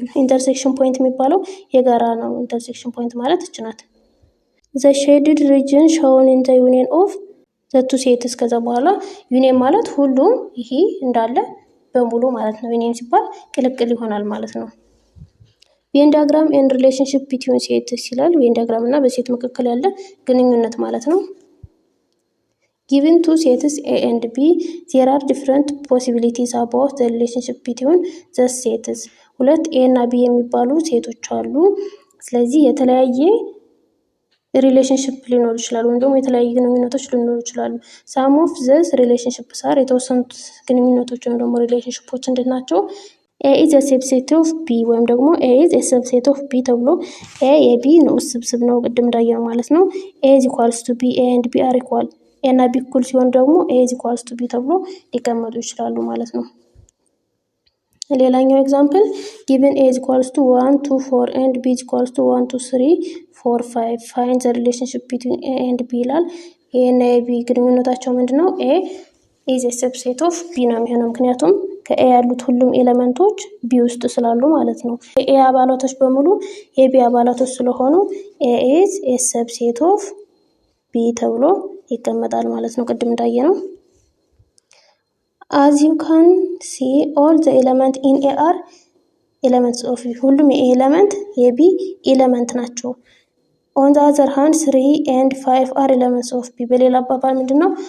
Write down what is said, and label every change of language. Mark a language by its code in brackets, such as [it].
[am] intersection point የሚባለው የጋራ ነው። intersection point ማለት እች ናት። [en] the shaded region shown in the union of the two sets። [am] ከዛ በኋላ ዩኒየን ማለት ሁሉም ይሄ እንዳለ በሙሉ ማለት ነው። ዩኒየን ሲባል ቅልቅል ይሆናል ማለት ነው። ቬን ዲያግራም and relationship between sets ይላል። ቬን ዲያግራም እና በሴት መካከል ያለ ግንኙነት ማለት ነው። [en] given two sets A and B, there are different possibilities about the relationship between the sets. [am] ሁለት A እና B የሚባሉ ሴቶች አሉ። ስለዚህ የተለያየ ሪሌሽንሺፕ ሊኖር ይችላል ወይም ደግሞ የተለያየ ግንኙነቶች ሊኖሩ ይችላሉ። [en] some of these relationships are [am] የተወሰኑት ግንኙነቶች ወይም ደግሞ ሪሌሽንሺፖች እንድናቸው A is a subset of B ወይም ደግሞ A is a subset of B ተብሎ A የB ነው ስብስብ ነው ቅድም እንዳየነው ማለት ነው። [en] A is equals to B, A and B are equal [am] እና ቢ እኩል ሲሆን ደግሞ A is equals to B ተብሎ ሊቀመጡ ይችላሉ ማለት ነው። ሌላኛው ኤግዛምፕል [en] given A is equals to 1 2 4 and B is equals to 1 2 3 4 5 find the relationship between A and B [am] ይላል። A እና B ግንኙነታቸው ምንድነው? A is a subset of B ነው የሚሆነው ምክንያቱም ከኤ ያሉት ሁሉም ኤሌመንቶች ቢ ውስጥ ስላሉ ማለት ነው። የኤ አባላቶች በሙሉ የቢ አባላቶች ስለሆኑ A is a subset of B ተብሎ ይቀመጣል ማለት ነው። ቅድም እንዳየነው [en] as you can see all the element in A are elements of B። [am] ሁሉም የኤ ኤሌመንት የቢ ኤሌመንት ናቸው። [en] on the other hand 3 and 5 are elements of B። [am] በሌላ አባባል ምንድነው?